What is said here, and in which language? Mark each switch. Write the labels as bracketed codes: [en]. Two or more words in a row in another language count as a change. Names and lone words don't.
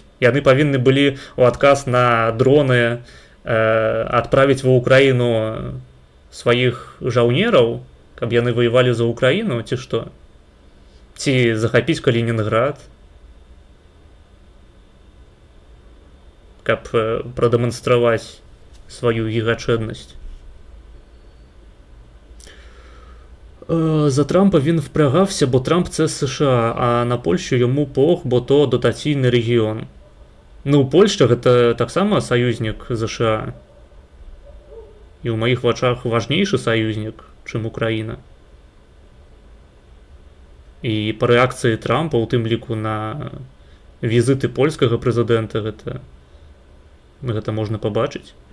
[be] Яны павінны былі ў адказ на дроны адправіць ва Ўкраіну сваіх жаўнераў, каб яны ваявалі за Ўкраіну, ці што? Ці захапіць Калінінград, каб прадэманстраваць сваю гігачэднасць. [uk] За Трампа він впрягався, бо Трамп – це США, а на Польщу йому пох, бо то дотаційний регіон. [be] Ну, Польща – гэта таксама саюзнік США. І ў маіх вачах важнейшы саюзнік, чым Украіна. І па рэакцыі Трампа, у тым ліку на візіты польскага прэзідэнта, гэта можна пабачыць.